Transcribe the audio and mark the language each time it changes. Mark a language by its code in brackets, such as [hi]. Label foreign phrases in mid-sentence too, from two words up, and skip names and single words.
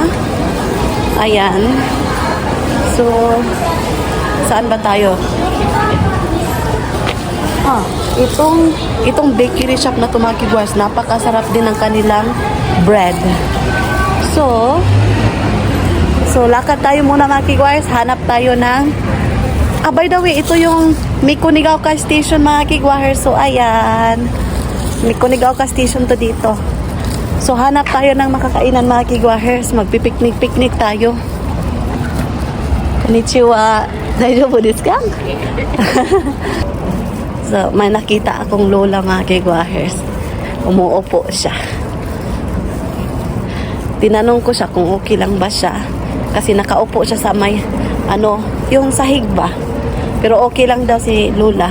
[tl] Ayan. So, saan ba tayo? Itong bakery shop na to mga kigwahers, napakasarap din ng kanilang bread. So, lakad tayo muna mga kigwahers. Hanap tayo ng [en] by the way, [tl] ito yung Mikunigaoka Station mga kigwahers. So, ayan. Mikunigaoka Station to dito. So, hanap tayo ng makakainan mga kigwahers. Magpipiknik-piknik tayo. [ja] Konnichiwa. 大丈夫ですか? [tl] So, may nakita akong lola mga kigwahers. Umuupo siya. Tinanong ko siya kung okay lang ba siya. Kasi nakaupo siya sa may, yung sahig ba. Pero okay lang daw si lola.